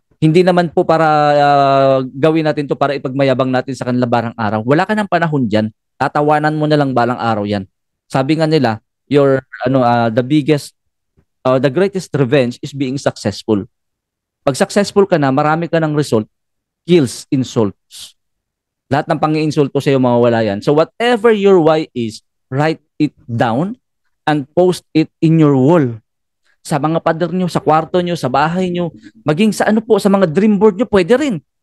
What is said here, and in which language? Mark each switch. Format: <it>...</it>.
<tl>Hindi naman po para gawin natin to para ipagmayabang natin sa kanila barang araw. Wala ka ng panahon dyan. Tatawanan mo na lang balang araw yan. Sabi nga nila,</tl> <en>the biggest the greatest revenge is being successful.</en> <tl>Pag successful ka na, marami ka ng result,</tl> <en>kills insults.</en> <tl>Lahat ng pang-iinsulto sa'yo mawawala yan.</tl> <en>So whatever your why is, write it down and post it in your wall.</en> <tl>Sa mga pader nyo, sa kwarto nyo, sa bahay nyo, maging sa ano po, sa mga dream board nyo, pwede rin.</tl>